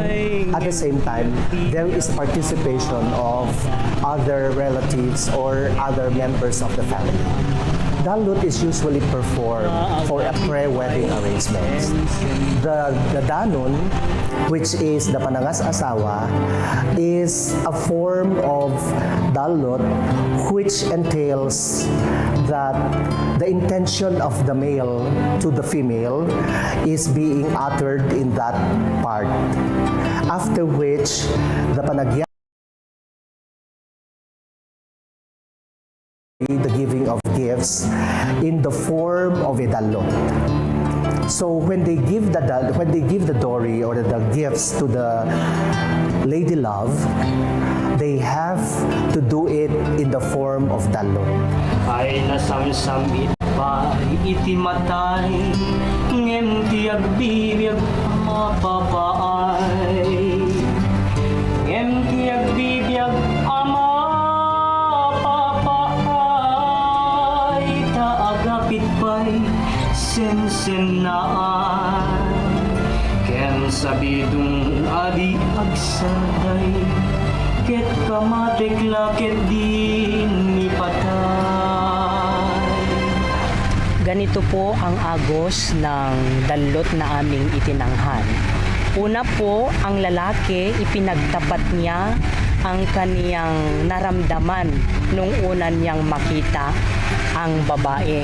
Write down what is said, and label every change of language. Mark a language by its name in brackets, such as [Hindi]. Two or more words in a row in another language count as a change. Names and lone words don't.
[English] At the same time, there is participation of other relatives or other members of the family. Dallot is usually performed for a pre-wedding arrangement. The danon, which is the panangas asawa, is a form of Dallot which entails that the intention of the male to the female is being uttered in that part. After which, the panagya, the giving of gifts in the form of a Dallot. So when they give the dory or the gifts to the lady love, they have to do it in the form of Dallot. [Iloko] Ay nasamsamit pa iti matay, ngem ti agbibiag mapapaay, ngem ti agbibiag amapapaay, taagapit pa'y sensenaan, ken sabidong adi agsaday, ket kamatekla ket din ni patay. [Filipino] Ganito po ang agos ng Dallot na aming itinanghan. Una po, ang lalaki, ipinagtapat niya ang kaniyang naramdaman nung una niyang makita ang babae.